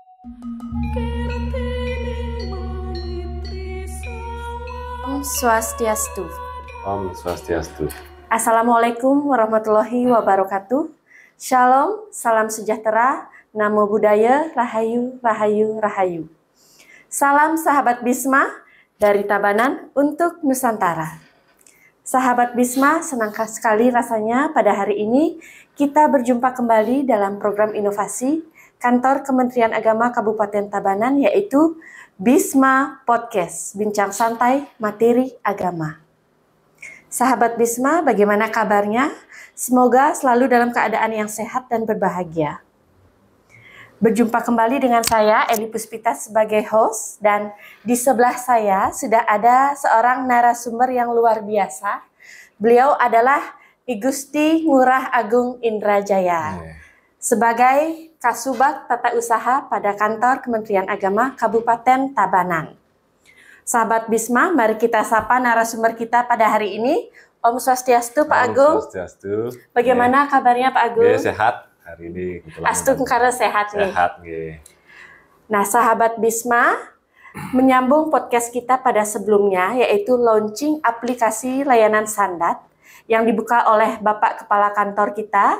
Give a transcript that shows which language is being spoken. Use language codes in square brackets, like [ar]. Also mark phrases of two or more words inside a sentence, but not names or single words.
[id] Om Swastiastu. Om Swastiastu. [ar] السلام عليكم ورحمة الله وبركاته. [id] Shalom, salam sejahtera, [pi] namo buddhaya, [id] rahayu, rahayu, rahayu. Salam sahabat Bisma dari Tabanan untuk Nusantara. Sahabat Bisma, senang sekali rasanya pada hari ini kita berjumpa kembali dalam program inovasi Kantor Kementerian Agama Kabupaten Tabanan, yaitu Bisma Podcast, bincang santai materi agama. Sahabat Bisma, bagaimana kabarnya? Semoga selalu dalam keadaan yang sehat dan berbahagia. Berjumpa kembali dengan saya, Eli Puspita sebagai host, dan di sebelah saya sudah ada seorang narasumber yang luar biasa. Beliau adalah I Gusti Ngurah Agung Indrajaya. Sebagai Kasubag Tata Usaha pada Kantor Kementerian Agama Kabupaten Tabanan. Sahabat Bisma, mari kita sapa narasumber kita pada hari ini. Om Swastiastu, Pak Agung. Om Swastiastu. Bagaimana kabarnya Pak Agung? Sehat hari ini. Astung karena sehat nih. Sehat. Nah, sahabat Bisma, menyambung podcast kita pada sebelumnya, yaitu launching aplikasi layanan Sandat yang dibuka oleh Bapak Kepala Kantor kita.